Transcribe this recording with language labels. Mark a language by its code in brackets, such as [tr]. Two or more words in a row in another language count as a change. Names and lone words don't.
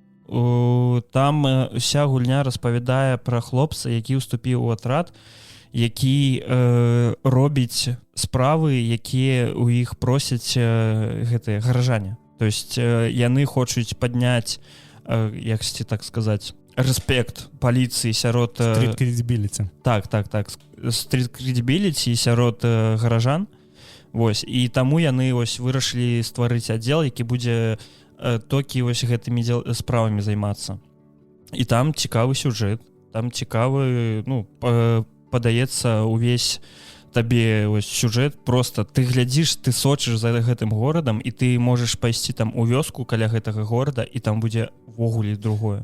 [be] Там уся гульня распавядае пра хлопца, які ўступіў у атрад, які робіць справы, якія ў іх просяць гэтыя гаражане. [ru] То есть [be] яны хочуць падняць, яксьці так сказаць, рэспект паліцыі сярод... [en] Street credibility. [be] Так. [en] Street credibility [be] сярод гаражан. Вось. І таму яны вырашылі стварыць аддзел, які будзе толькі гэтымі справамі займацца. І там цікавы сюжэт, там цікавы, падаецца увесь табе сюжэт, просто ты глядзіш, ты сочыш за гэтым горадам, і ты можаш пайсці там у вёску каля гэтага горада, і там будзе ввогуле другое.